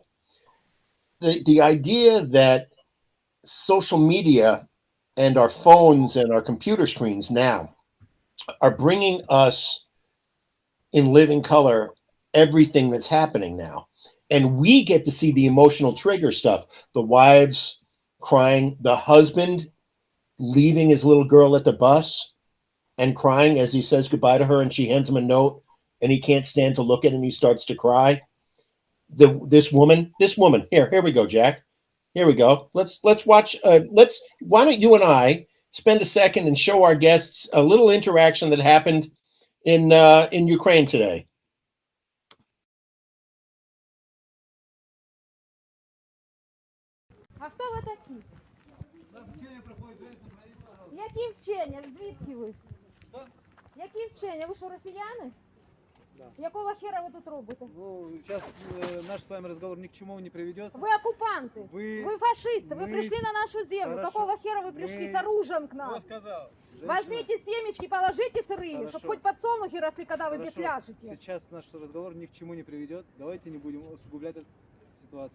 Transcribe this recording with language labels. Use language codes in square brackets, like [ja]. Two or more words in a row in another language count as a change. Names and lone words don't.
[en] The idea that social media and our phones and our computer screens now are bringing us in living color everything that's happening now, and we get to see the emotional trigger stuff, the wives crying, the husband leaving his little girl at the bus and crying as he says goodbye to her, and she hands him a note and he can't stand to look at it and he starts to cry. This woman, here we go, Jack. Here we go. Let's watch. Why don't you and I spend a second and show our guests a little interaction that happened in Ukraine today. [uk] А хто ви такі? Які вчення? Звідки ви? Які вчення? Ви що, росіяни? [ru] Да. [uk] Якого хера ви тут робите? [ru] Ну, сейчас наш с вами разговор ни к чему не приведет. Вы оккупанты, вы фашисты, вы пришли на нашу землю. Хорошо. Какого хера вы пришли с оружием к нам? Кто сказал? Женщина. Возьмите семечки, положите сырые, Хорошо. чтобы хоть подсолнухи росли, когда вы Хорошо. здесь ляжете. Сейчас наш разговор ни к чему не приведет. Давайте не будем усугублять эту ситуацию.